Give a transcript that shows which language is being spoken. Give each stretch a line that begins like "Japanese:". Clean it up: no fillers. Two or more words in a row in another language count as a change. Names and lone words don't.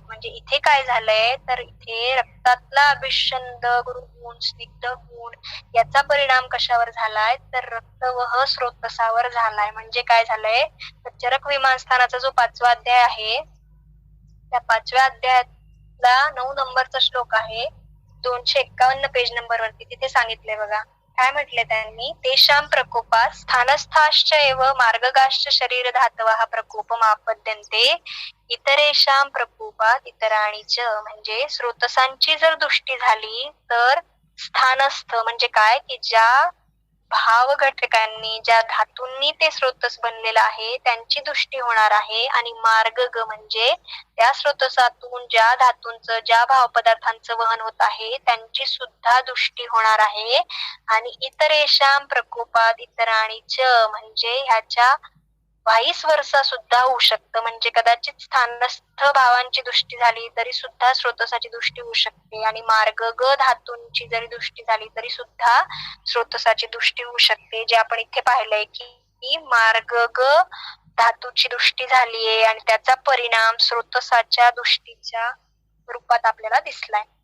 Marathi: म्हणजे इथे काय झालंय, तर इथे रक्तातला अभिषंद गुण स्निग्ध गुण याचा परिणाम कशावर झालाय, तर रक्तवह स्रोतसावर झालाय. म्हणजे काय झालंय, तर चरक विमानस्थानाचा जो 5वा अध्याय आहे त्या 5व्या अध्यायातला 9 नंबरचा श्लोक आहे 251 पेज नंबर वरती, तिथे सांगितलंय बघा काय म्हटले त्यांनी,
Sanskrit: तेषां प्रकोपात स्थानस्थाश्च एव मार्गगाश्च शरीर धातवः प्रकोपमापद्यन्ते इतरेषां प्रकोपात इतराणि च.
Marathi: म्हणजे स्रोतसांची जर दृष्टी झाली तर स्थानस्थ म्हणजे काय की ज्या भाव घटकांनी ज्या धातूंनी ते स्रोतस बनलेलं आहे त्यांची दृष्टी होणार आहे. आणि मार्ग ग म्हणजे त्या स्रोतसातून ज्या धातूंचं ज्या भाव पदार्थांचं वहन होत आहे त्यांची सुद्धा दृष्टी होणार आहे. आणि
Sanskrit: इतरेषां प्रकोपात इतराणि च
Marathi: म्हणजे ह्याच्या
English: vice versa
Marathi: सुद्धा होऊ शकतं. म्हणजे कदाचित स्थानस्थ भावांची दृष्टी झाली तरी सुद्धा स्रोतसाची दृष्टी होऊ शकते आणि मार्ग ग धातूंची जरी दृष्टी झाली तरी सुद्धा स्रोतसाची दृष्टी होऊ शकते. जे आपण इथे पाहिलंय की मार्ग ग धातूची दृष्टी झालीये आणि त्याचा परिणाम स्रोतसाच्या दृष्टीच्या रूपात आपल्याला दिसलाय.